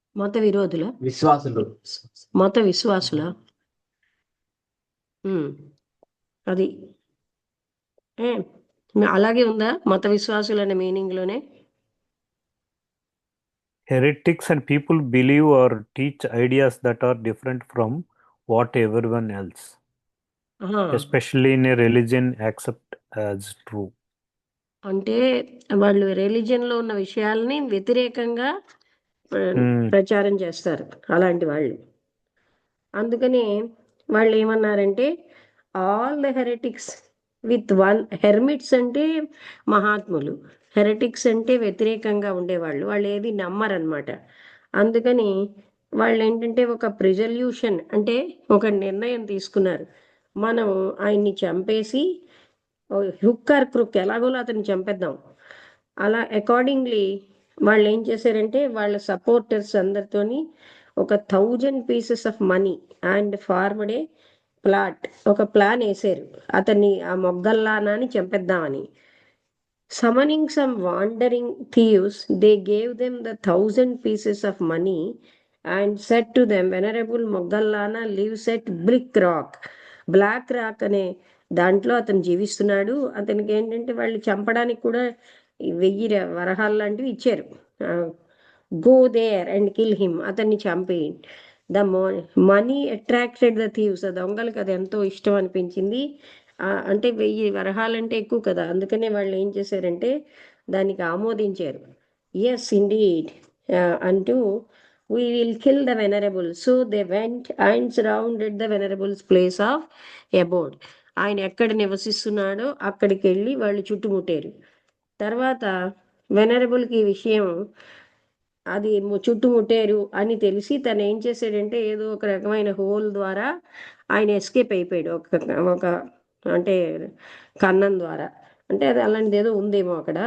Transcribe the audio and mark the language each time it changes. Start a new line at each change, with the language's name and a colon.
Telugu: మత విరోధుల మత విశ్వాసుల అది అలాగే ఉందా? మత విశ్వాసులు అనే మీనింగ్ లోనే
English: Heretics and people believe or teach ideas that are different from what everyone else, especially in a religion, accept as true.
Telugu: అంటే వాళ్ళు రిలీజియన్ లో ఉన్న విషయాల్ని వ్యతిరేకంగా ప్రచారం చేస్తారు అలాంటి వాళ్ళు. అందుకని వాళ్ళు ఏమన్నారంటే
English: All the heretics with one.
Telugu: హెర్మిట్స్ అంటే మహాత్ములు, హెరిటిక్స్ అంటే వ్యతిరేకంగా ఉండేవాళ్ళు. వాళ్ళు ఏది నమ్మరన్నమాట. అందుకని వాళ్ళు ఏంటంటే ఒక ప్రిజల్యూషన్ అంటే ఒక నిర్ణయం తీసుకున్నారు, మనం ఆయన్ని చంపేసి
English: hook or crook
Telugu: ఎలాగోలో అతన్ని చంపేద్దాం. అలా అకార్డింగ్లీ వాళ్ళు ఏం చేశారంటే వాళ్ళ సపోర్టర్స్ అందరితోని ఒక
English: 1,000 pieces of money and formed a plot,
Telugu: ఒక ప్లాన్ వేసారు అతన్ని ఆ మొగ్గల్లానాని చంపేద్దామని.
English: Summoning some wandering thieves, they gave them the 1,000 pieces of money and said to them, Venerable Moggallana lives at Black Rock అనే
Telugu: దాంట్లో అతను జీవిస్తున్నాడు. అతనికి ఏంటంటే వాళ్ళు చంపడానికి కూడా 1000 వరహాలు లాంటివి ఇచ్చారు.
English: go there and kill him,
Telugu: అతన్ని చంపేయండి.
English: the money attracted the thieves,
Telugu: ఆ దొంగలకు అది ఎంతో ఇష్టం అనిపించింది. అంటే 1000 వరహాలంటే ఎక్కువ కదా, అందుకనే వాళ్ళు ఏం చేశారంటే దానికి ఆమోదించారు.
English: Yes indeed అంటూ we will kill the venerable. So they went and surrounded the venerable's place of abode.
Telugu: ఆయన ఎక్కడ నివసిస్తున్నాడో అక్కడికి వెళ్ళి వాళ్ళు చుట్టుముట్టారు. తర్వాత వెనరబుల్కి ఈ విషయం అది చుట్టుముట్టారు అని తెలిసి తను ఏం చేశాడంటే ఏదో ఒక రకమైన హోల్ ద్వారా ఆయన ఎస్కేప్ అయిపోయాడు. ఒక అంటే కన్నం ద్వారా, అంటే అది అలాంటిది ఏదో ఉందేమో అక్కడ.